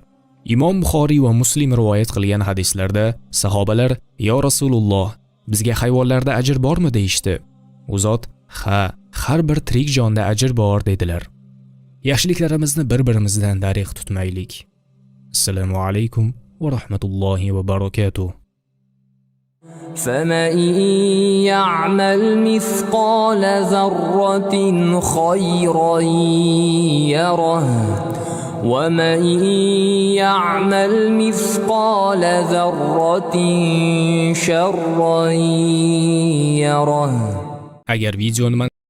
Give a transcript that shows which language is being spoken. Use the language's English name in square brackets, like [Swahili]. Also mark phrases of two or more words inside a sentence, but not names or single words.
[Uzbek] Imom Buxoriy va Muslim rivoyat qilgan hadislarda sahobalar: [Arabic] "يا رسول الله, [Uzbek] bizga hayvonlarda ajr bormi?" deyishdi. U zot: "Ha, har bir tirik jonda ajr bor" dedilar. Yaxshiliklarimizni bir-birimizdan darig' tutmaylik. [Arabic] السلام عليكم ورحمة الله وبركاته. فمن يعمل مثقال ذرة خيرا يره ومن يعمل مثقال ذرة شرا يره. [Uzbek] Agar videoni